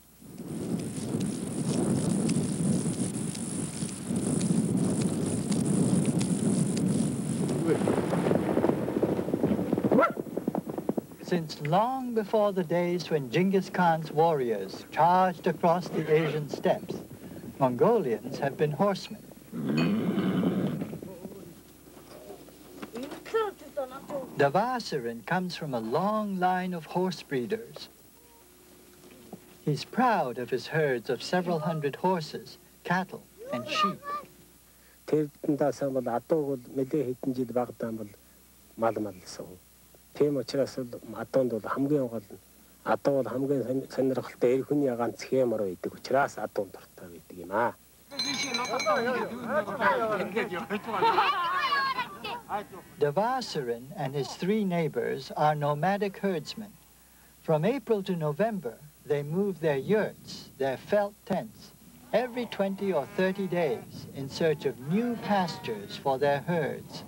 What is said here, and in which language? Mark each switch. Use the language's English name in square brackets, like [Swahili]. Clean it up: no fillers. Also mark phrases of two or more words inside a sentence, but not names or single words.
[English] Since long before the days when Genghis Khan's warriors charged across the Asian steppes, Mongolians have been horsemen. Devasirin comes from a long line of horse breeders. He's proud of his herds of several hundred horses, cattle, and sheep. [Mongolian] Тийм учраас адуунд бол хамгийн гол адуу бол хамгийн сонирхолтой эр хүний ганц хэмээр байдаг учраас адуун дуртай байдаг юм аа. [English] Devasirin and his three neighbors are nomadic herdsmen. From April to November, they move their yurts, their felt tents, every 20 or 30 days in search of new pastures for their herds.